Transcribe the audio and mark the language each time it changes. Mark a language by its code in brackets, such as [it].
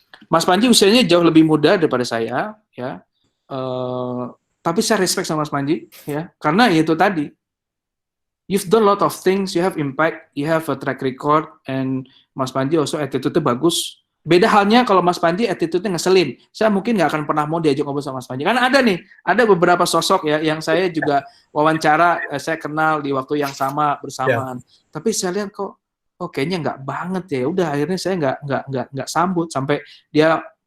[id] Mas Panji usianya jauh lebih muda daripada saya ya. Tapi saya respect sama Mas Panji ya, karena itu tadi [en] you've done a lot of things, you have impact, you have a track record, and Mas Panji also [id] attitude-nya bagus. Beda halnya kalau Mas Panji attitude-nya ngeselin, saya mungkin nggak akan pernah mau diajak ngobrol sama Mas Panji. Karena ada beberapa sosok ya yang saya juga wawancara, saya kenal di waktu yang sama bersamaan. Tapi saya lihat kok, kayaknya nggak banget ya. Udah akhirnya saya nggak sambut sampai dia